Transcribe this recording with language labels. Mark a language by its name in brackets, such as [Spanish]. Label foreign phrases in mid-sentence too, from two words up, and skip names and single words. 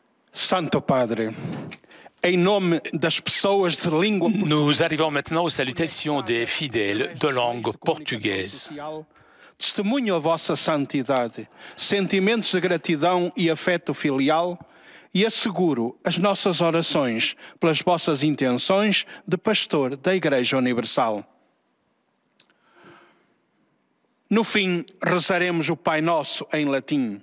[Portuguese] Santo Padre, em nome das pessoas de língua portuguesa. [French] Nous arrivons maintenant aux salutations des fidèles de langue portugaise. [Portuguese] Testemunho a vossa santidade, sentimentos de gratidão e afeto filial, e asseguro as nossas orações pelas vossas intenções de pastor da Igreja Universal. No fim, rezaremos o Pai Nosso em latim.